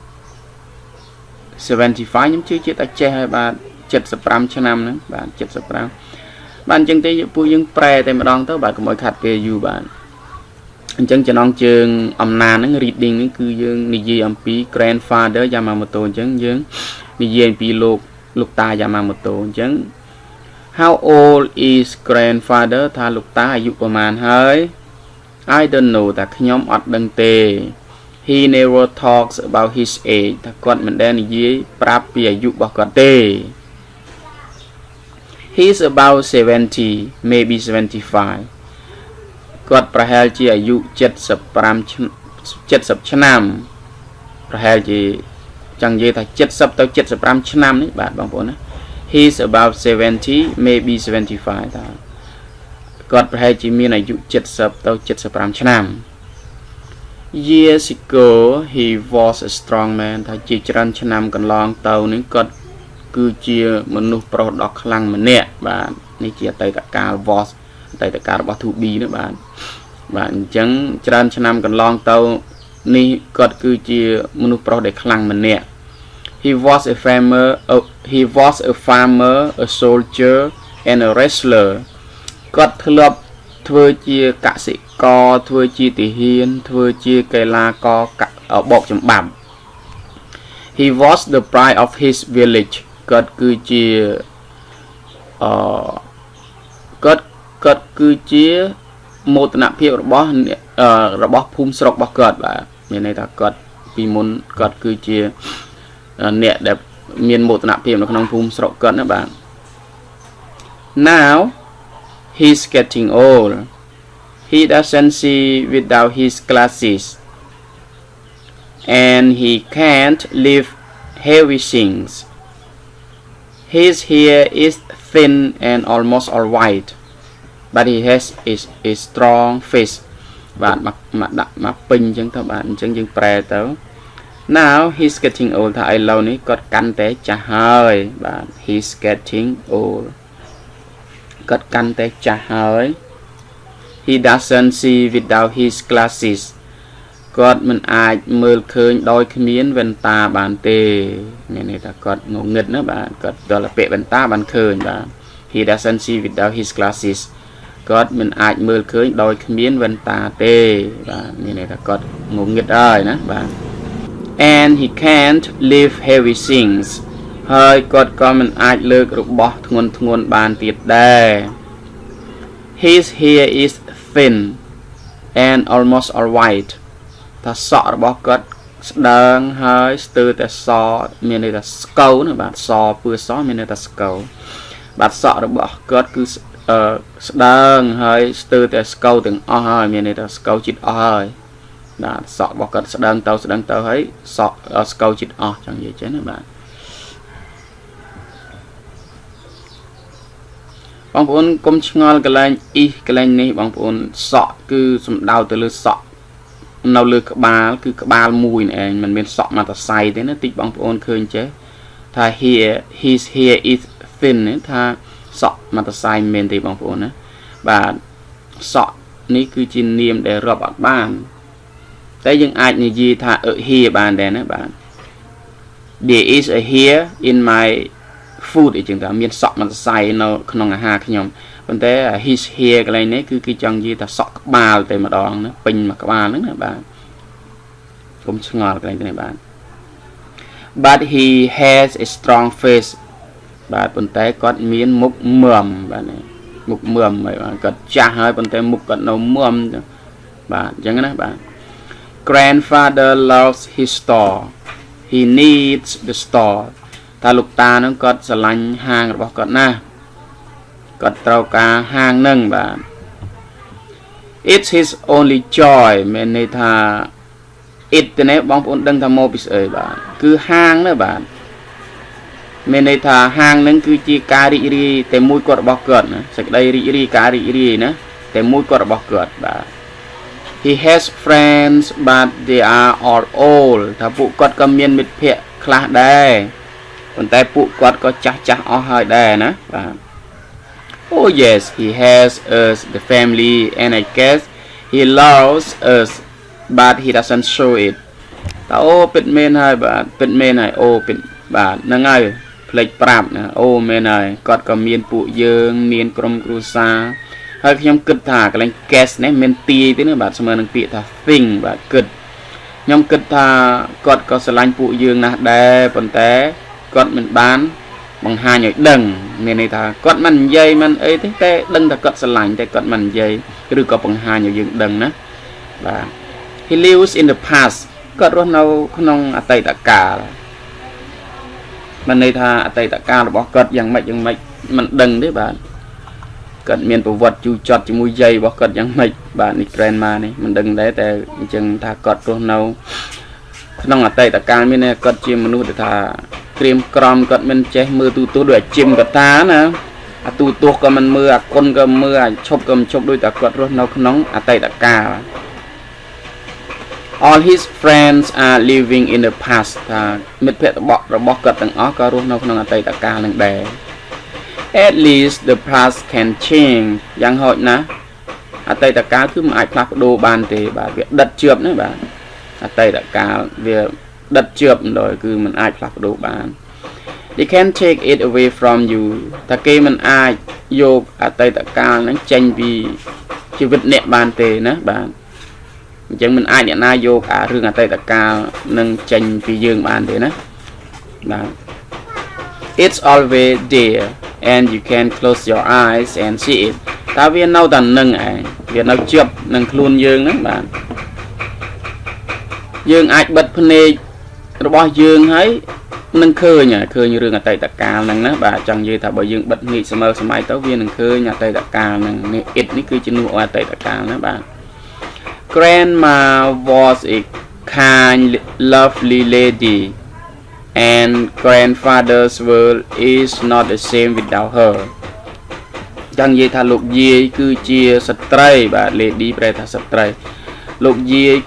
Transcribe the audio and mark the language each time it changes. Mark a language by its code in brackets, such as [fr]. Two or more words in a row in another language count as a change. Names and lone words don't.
[km] 75 ខ្ញុំជឿជាតែចេះហើយបាទ75ឆ្នាំហ្នឹងបាទ75បាទអញ្ចឹងទេពួកយើងប្រែតែម្ដងទៅបាទកុំឲ្យខាត់ពេលយូរបាទ អញ្ចឹងចំណងជើងអំណាចហ្នឹង reading ហ្នឹងគឺយើងនិយាយអំពី [en] grandfather Yamamoto [km] អញ្ចឹងយើងនិយាយអំពីលោកតា Yamamoto អញ្ចឹង [en] how old is grandfather [km] ថាលោកតាអាយុប្រមាណហើយ [en] I don't know [km] តែខ្ញុំអត់ដឹងទេ [en] he never talks about his age [km] ថាគាត់មិនដែលនិយាយប្រាប់ពីអាយុរបស់គាត់ទេ [en] he's about 70 maybe 75 [km] គាត់ប្រហែលជាអាយុ70ឆ្នាំប្រហែលជាចង់និយាយថា70ទៅ75ឆ្នាំនេះ បាទបងប្អូនណា [en] he's about 70 maybe 75 [km] តាគាត់ប្រហែលជាមានអាយុ70ទៅ75ឆ្នាំ [en] years ago he was a strong man [km] ថាជាច្រើនឆ្នាំកន្លងទៅនេះគាត់គឺជាមនុស្សប្រុសដ៏ខ្លាំងម្នាក់បាទនេះជាអតីតកាល was អតីតកាលរបស់ [en] to be [km] នោះបាទអញ្ចឹងច្រើនឆ្នាំកន្លងទៅនេះគាត់គឺជាមនុស្សប្រុសដែលខ្លាំងម្នាក់ [en] he was a farmer a soldier and a wrestler [km] គាត់ធ្លាប់ធ្វើជាកសិករធ្វើជាទាហានធ្វើជាកីឡាករបោកចំបាប់ [en] he was the pride of his village [km] គាត់គឺជា គាត់គឺជាមោទនភាពរបស់ភូមិស្រុករបស់គាត់បាទមានន័យថាគាត់ពីមុនគាត់គឺជាអ្នកដែលមានមោទនភាពនៅក្នុងភូមិស្រុកគាត់ណាបាទ [en] now he's getting old he doesn't see without his glasses and he can't lift heavy things his hair is thin and almost all white but he has a strong face [km] បាទមកដាក់មកពេញអញ្ចឹងទៅបាទអញ្ចឹងយើងប្រែទៅ [en] now he's getting old [km] ថាឥឡូវនេះគាត់កាន់តែចាស់ហើយបាទ [en] he's getting old [km] គាត់កាន់តែចាស់ហើយ [en] he doesn't see without his glasses [km] គាត់មិន អាចមើលឃើញដោយគ្មានវ៉ែនតាបានទេមានន័យថាគាត់ងងឹតណាបាទគាត់ដល់ពាក់វ៉ែនតាបានឃើញបាទ [en] he doesn't see without his glasses [km] គាត់មិន អាចមើលឃើញដោយគ្មានវ៉ែនតាទេបាទមានន័យថាគាត់ងងឹតហើយណាបាទ [en] and he can't lift heavy things [km] ហើយគាត់ក៏ មិនអាចលើករបស់ធ្ងន់បានទៀតដែរ [en] his hair is thin and almost all white [km] ថាសក់របស់គាត់ស្ដើងហើយស្ទើរតែសមានន័យថាស្កូវណាបាទសពឿសមានន័យថាស្កូវបាទសក់របស់គាត់គឺស្ដើងហើយស្ទើរតែស្កូវទាំងអស់ហើយមានន័យថាស្កូវចិត្តអស់ហើយបាទសក់របស់គាត់ស្ដើងទៅហើយសក់ស្កូវចិត្តអស់ចង់និយាយចឹងណាបាទ បងប្អូនកុំឆ្ងល់កន្លែងកន្លែងនេះបងប្អូនសក់គឺសំដៅទៅលើសក់នៅលើក្បាលគឺក្បាលមួយនេះឯងមិនមានសក់មកត សៃទេណាតិចបងប្អូនឃើញចេះថា [en] his hair is thin [km] ថាសក់មកតសៃមិនមែនទេបងប្អូនណាបាទសក់នេះ គឺជានាមដែលរាប់អត់បានតែយើងអាចនិយាយថាhair បានដែរណាបាទ [en] there is a hair in my food [km] អញ្ចឹងថាមានសក់មកតសៃនៅក្នុងអាហារខ្ញុំប៉ុន្តែ [en] his hair [km] កន្លែងនេះគឺគេចង់និយាយថាសក់ក្បាលតែម្ដងណាពេញមកក្បាលហ្នឹងណាបាទកុំឆ្ងល់កន្លែងនេះបាទ [en] but he has a strong face [km] បាទប៉ុន្តែគាត់មានមុខមមបាទមុខមមហើយបាទគាត់ចាស់ហើយប៉ុន្តែមុខគាត់នៅមមបាទអញ្ចឹងណាបាទ [en] grandfather loves his store he needs the store [km] ថាលោកតានឹងគាត់ស្រឡាញ់ហាងរបស់គាត់ណាគាត់ត្រូវការហាងនឹងបាទ [en] it's his only joy [km] មានន័យថា it ទៅនេះបងប្អូនដឹងថាមកពីស្អីបាទគឺហាងណាបាទមានន័យថាហាងនឹងគឺជាការរីករាយតែមួយគាត់របស់គាត់ណាសេចក្តីរីករាយការរីករាយណាតែមួយគាត់របស់គាត់បាទ [en] he has friends but they are all old [km] ថាពួកគាត់ក៏មានមិត្តភ័ក្តិខ្លះដែរប៉ុន្តែពួកគាត់ក៏ចាស់អស់ហើយដែរណាបាទ [en] oh yes he has us the family and I guess he loves us but he doesn't show it [km] តើអូពិតមែនហើយបាទពិតមែនហើយអូពិតបាទហ្នឹងហើយ ផ្លេចប្រាប់ណាអូមែនហើយគាត់ក៏មានពួកយើងមានក្រុមគ្រួសារហើយខ្ញុំគិតថាកន្លែង guess នេះមានទាយទេណាបាទស្មើនឹងពាក្យថា think បាទគិតខ្ញុំគិតថាគាត់ក៏ស្រឡាញ់ពួកយើងណាស់ដែរ ប៉ុន្តែគាត់មិនបានបង្ហាញឲ្យដឹងមានន័យថាគាត់មិននិយាយមិនអីទេតែដឹងថាគាត់ស្រឡាញ់តែគាត់មិននិយាយឬក៏បង្ហាញឲ្យយើងដឹងណាបាទ [en] he lives in the past [km] គាត់រស់នៅក្នុងអតីតកាលមានន័យថាអតីតកាលរបស់គាត់យ៉ាងម៉េចមិនដឹងទេបាទគាត់មានប្រវត្តិជូរចត់ជាមួយយាយរបស់គាត់យ៉ាងម៉េចបាទនេះ grandma នេះមិនដឹងដែរតែអញ្ចឹងថាគាត់រស់នៅក្នុងអតីតកាលមានគាត់ជាមនុស្សដែលថាក្រៀមក្រំគាត់មិនចេះមើលទូទស្សន៍ដូចអាជីមគាត់តាណាអាទូទស្សន៍ក៏មិនមើលអាគុណក៏មើលអាឈប់ក៏មិនឈប់ដូចតែគាត់រស់នៅក្នុងអតីតកាល [en] all his friends are living in the past [km] ថាមិត្តភ័ក្តិរបស់គាត់ទាំងអស់ក៏រស់នៅក្នុងអតីតកាលនឹងដែរ [en] at least the past can change [km] យ៉ាងហោចណាស់ អតីតកាលគឺមិនអាចផ្លាស់ប្ដូរបានទេបាទវាដិតជាប់ណាបាទអតីតកាលវាដិតជាប់ដល់គឺ មិនអាចផ្លាស់ប្ដូរបាន [en] they can take it away from you [km] តែគេមិនអាចយកអតីតកាលហ្នឹងចេញពីជីវិតអ្នកបានទេណាបាទអញ្ចឹងមិនអាចអ្នកណាយកអារឿងអតីតកាលនឹងចេញពីយើងបានទេណាបាទ [en] it's always there and you can close your eyes and see it [km] តើវានៅតែនឹងឯងវានៅជាប់នឹងខ្លួនយើងហ្នឹងបាទ យើងអាចបិទភ្នែករបស់យើងហើយនឹងឃើញរឿងអតីតកាលហ្នឹងណាបាទចង់និយាយ ថាបើយើងបិទភ្នែកសម័យទៅវានឹងឃើញអតីតកាលហ្នឹងនេះ it នេះគឺជំនួសអតីតកាលណាបាទ [en] Grandma was a kind lovely lady and grandfather's world is not the same without her [km] ចង់និយាយថាលោកយាយគឺជាស្ត្រីបាទ lady ប្រែថាស្ត្រីលោកយាយ